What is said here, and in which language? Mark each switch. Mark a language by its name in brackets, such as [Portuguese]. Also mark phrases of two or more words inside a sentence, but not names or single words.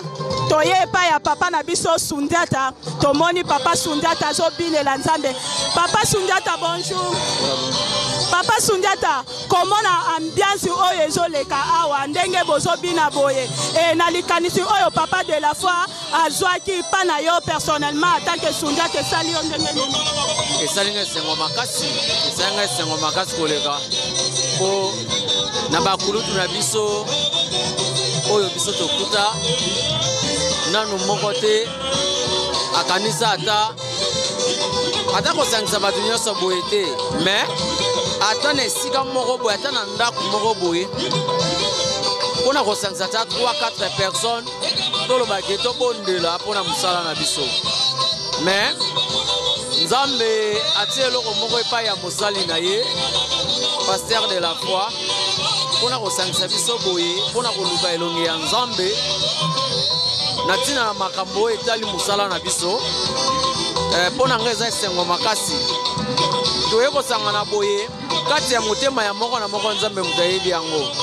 [Lingala] Toye pa ya papa na biso Sundiata. Tomoni papa Sundiata zo bine la Nzambe. Papa Sundiata bonjour. Papa Sundiata, comment na ambiance oyo ezoleka awa ndenge bozo bina boye. Et na likanisi oyo papa [French] de la foi [Lingala] azwaki pa na yo [French] personnellement en tant que [Lingala] Sundiata sali yo ndenge nini. Esalinga sengo makasi koleka. Po na bakulutu na biso oyo biso tokuta nanu moko te akanisa ata kosangisa bato nyonso boye te mais ata na esika moko boye ata na ndako moko boye mpona kosangisa ata 3-4 personnes tolobaki tobondela mpona mosala na biso mais Nzambe atie eloko moko epai ya mosali na ye [French] pasteur de la foi [Lingala] mpona kosangisa biso boye mpona koluka elongi ya Nzambe na tina na makambo etali musala na biso mpona nga eza esengo makasi toye kosangana boye kati ya motema ya moko na moko Nzambe moto ayebi yango